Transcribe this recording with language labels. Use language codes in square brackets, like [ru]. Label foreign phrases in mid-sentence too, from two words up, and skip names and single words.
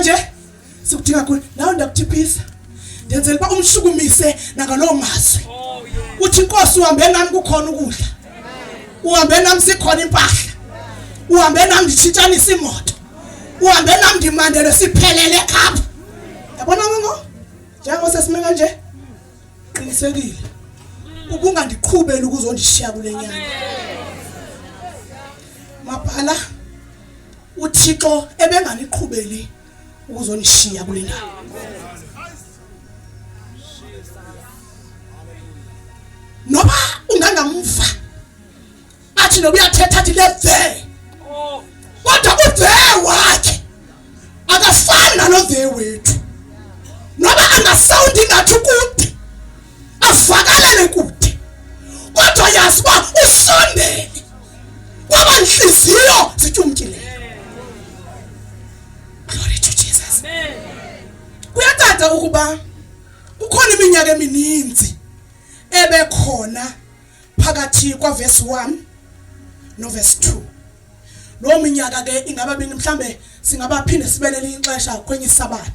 [xh] nje sikudinga kulo nawe ndakuthiphisa ndenzela uba umshukumise nangalowo mazwi uthi Nkosi uhambe nami kukhona ukudla uhambe nami sikhona impahla uhambe nami nditshintshanisa imoto uhambe nami ndimandele siphelele ekhapha yabona ngo njengosasimeka nje qinisekile ubungandiqhubeli ukuzondishiya kule nyanga mabhala uThixo ebenganiqhubeli ukuzonishiya kule ndawo noba ungangamva athi noba uyathetha athi leve kodwa uve wakhe akafani nalove wethu noba angasawundi ngathi kude avakalele kude kodwa yazi uba usondele kwaba inhliziyo zityumkile. [en] Glory to Jesus. [xh] Kuyathatha ukuba kukhona iminyaka emininzi ebekhona phakathi kwa verse 1 no verse 2. Lo minyaka ke ingaba bini mhlambe singabaphinde sibelele ixesha kwenye isabatha.